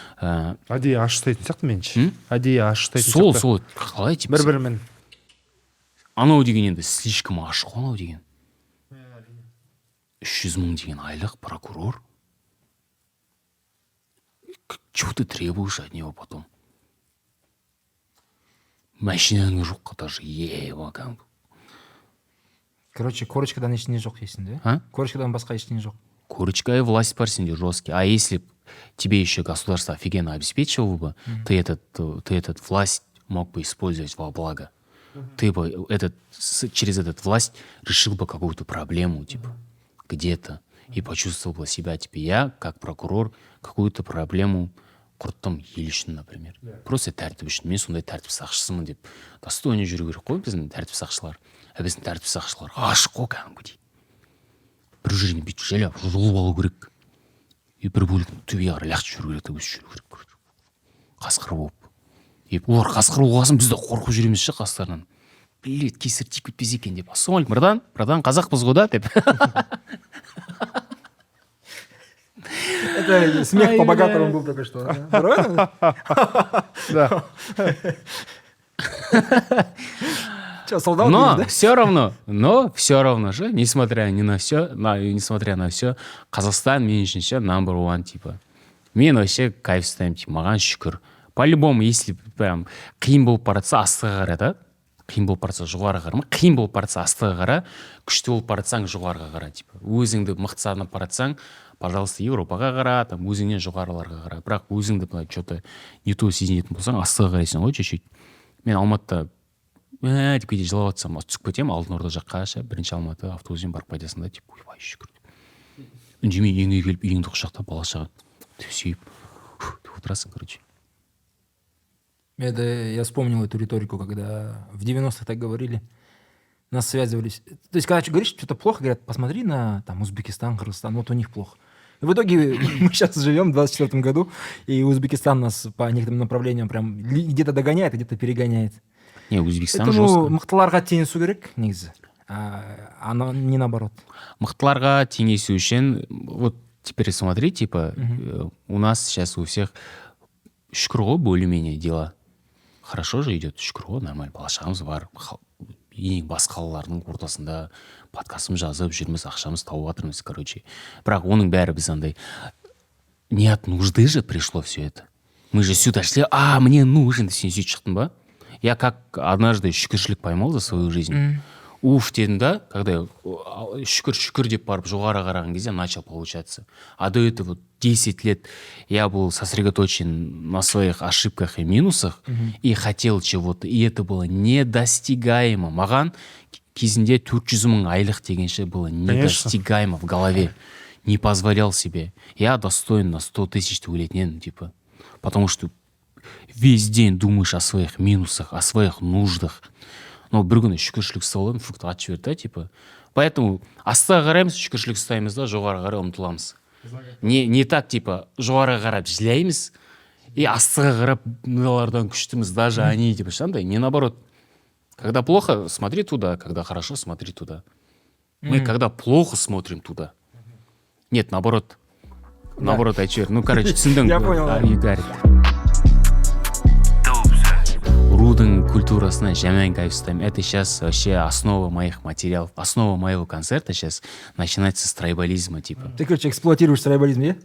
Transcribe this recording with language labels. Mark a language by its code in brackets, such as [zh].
[kk] Әдейі ашықтайтын сияқты менше. Әдейі ашықтайтын сияқты. Сол, қалай, типа? Бір-бірімен. Анау деген енді слишком ашық, анау деген. 300 мың деген айлық прокурор. [ru] Чего ты требуешь от него потом? [kk] Машинаң жоқ даже, ебакам. Короче, корочкадан ештеңе жоқ дейсің, да? А? Корочкадан басқа ештеңе жоқ. [ru] Корочка и власть [kk] бар сенде [ru] жесткий. А если тебе еще государство офигенно обеспечивало бы, ты этот власть мог бы использовать во благо. Ты бы через этот власть решил бы какую-то проблему, типа, где-то. И почувствовал бы себя, типа, я, как прокурор, какую-то проблему [kk] құрттым ел үшін, [ru] например. [kk] Просто тәртіп үшін. Мен сондай тәртіп сақшысымын деп. Достойно жүру керек қой біздің тәртіп сақшылар. Біздің тәртіп сақшылар ашық қой кәдімгідей. Бір жерден бүйтіп жайлап жұлып алу керек. И бір бөліктің төбеге қарай лақтырып жүру керек, өсіп жүру керек. Қасқыр болып. И олар қасқыр болғасын біз де қорқып жүреміз ше қасқырдан. Блин, кесір тиіп кетпес екен деп. Ассалаумалейкум, братан, қазақпыз ғой да деп. [ru] Это смех по-богатому был только что. Да. Че, солдат? Но все равно же, несмотря на все, [kk] Қазақстан мен үшін ше [en] number one, [kk] типа. Мен вообще кайф ұстаймын, типа, маған шүкір. [ru] По-любому, если прям [kk] қиын болып баратса, астыға қара, да? Қиын болып баратса, жоғарыға қара ма? Қиын болып баратса, астыға қара, күшті болып баратсаң, жоғарыға қара, типа. Өзіңді мықты санап баратсаң, [ru] пожалуйста, [kk] Европаға қара, там, өзіңнен жоғарыларға қара. Бірақ өзіңді [ru] что-то не то [kk] сезінетін болсаң, астыға қарайсың ғой, чуть-чуть. Мен Алматыда деп кейде жылап жатсам, түсіп кетемін алтын орда жаққа, бірінші Алматы автобуспен барып қайтасың да, типа, ойбай шүкір. Үндемей үйіңе келіп, үйіңді құшақтап, бала шаға сүйіп, деп отырасың, короче. [ru] Это я вспомнил эту риторику, когда в 90-х так говорили. Нас связывались. То есть, когда говоришь что-то плохо, говорят, посмотри на там Узбекистан, Кыргызстан, вот у них плохо. И в итоге мы сейчас живем в 24 году, и Узбекистан нас по некоторым направлениям прям где-то догоняет, а где-то перегоняет. Не, Узбекистан жестко. Поэтому [kk] мықтыларға теңесу керек, негізі. [ru] А не наоборот. [kk] Мықтыларға теңесу үшін, [ru] вот теперь смотри, типа, у нас сейчас у всех [kk] шүкір ғой, [ru] более-менее дела хорошо же идет, [kk] шүкір ғой, нормально, бала-шағамыз бар, ең бас қалалардың ортасында подкастымыз жазып жүрміз, ақшамыз тауып жатырмыз, короче. Бірақ оның бәрі біз андай, [ru] не от нужды же пришло все это. Мы же сюда шли, мне нужен, [kk] сен сөйтіп шықтың ба? [ru] Я как однажды шүкіршілік поймал за свою жизнь. [kk] Уф дедім да, когда шүкір деп барып жоғары қараған кезде [ru] начал получаться. А до этого 10 лет я был сосредоточен на своих ошибках и минусах и хотел чего-то. И это было недостигаемо. [kk] Маған кезінде 400 000 айлық дегенше [ru] было недостигаемо в голове. Не позволял себе. Я достоин на 100 000 [kk] ойлайтын, [ru] типа. Потому что весь день думаешь о своих минусах, о своих нуждах. [kk] Но бір күні шүкіршілік ұстап аламын, фрукт атып жіберді, типа. Поэтому астыға қараймыз, шүкіршілік ұстаймыз да, жоғары қарай ұмтыламыз. Не так, типа, жоғары қарап жылаймыз, и астыға қарап мыналардан күштіміз, [ru] даже они, [kk] типа, шандай. [ru] Не наоборот. Когда плохо, смотри туда, когда хорошо, смотри туда. Мы когда плохо смотрим туда. Нет, наоборот. Наоборот, [kk] айтып жібер. [ru] Короче, [kk] түсіндің. [ru] Я понял. [kk] Рудың культурасына жаман кайф ұстаймын. [ru] Это сейчас вообще основа моих материалов. Основа моего концерта сейчас начинается с трайбализма, типа. Ты, короче, эксплуатируешь трайбализм, не?